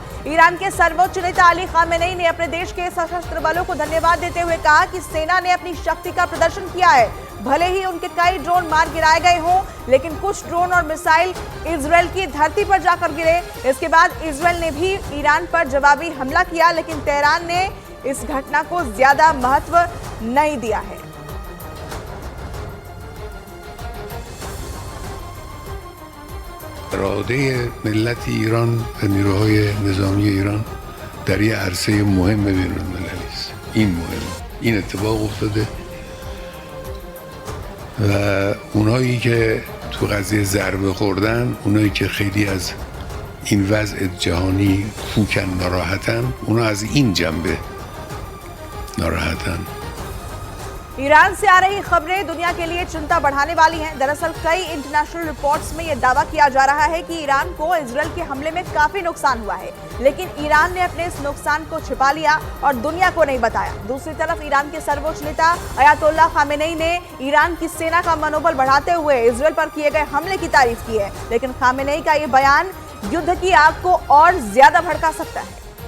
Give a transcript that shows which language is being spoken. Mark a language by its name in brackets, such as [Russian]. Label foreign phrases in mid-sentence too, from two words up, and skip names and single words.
[Hindi] ईरान के सर्वोच्च नेता अली खामेनेई ने अपने देश के सशस्त्र बलों को धन्यवाद देते हुए कहा कि सेना ने अपनी शक्ति का प्रदर्शन किया है। भले ही उनके कई ड्रोन मार गिराए गए हों, लेकिन कुछ ड्रोन और मिसाइल इजरायल की धरती पर जाकर गिरे। इसके बाद इजरायल ने भी ईरान पर जवाबी हमला किया, लेकिन तेहरान ने इस घटना को ज्यादा महत्व नहीं दिया है। [Persian] اراده ملت ایران و نیروهای نظامی ایران در یه عرصه مهم بین‌المللی است. این مهم، این اتفاق افتاده و اونایی که تو قضیه ضربه خوردن، اونایی که خیلی از این وضع جهانی فوکن ناراحتن، اونا از این جنبه ناراحتن. [Hindi] ईरान से आ रही खबरें दुनिया के लिए चिंता बढ़ाने वाली हैं। दरअसल कई [English] international reports [Hindi] में यह दावा किया जा रहा है कि ईरान को इजरायल के हमले में काफी नुकसान हुआ है, लेकिन ईरान ने अपने इस नुकसान को छिपा लिया और दुनिया को नहीं बताया। दूसरी तरफ ईरान के सर्वोच्च नेता अयातोल्ला खामेनेई ने ईरान की सेना का मनोबल बढ़ाते हुए इजरायल पर किए गए हमले की तारीफ की है, लेकिन खामेनेई का ये बयान युद्ध की आग को और ज्यादा भड़का सकता है।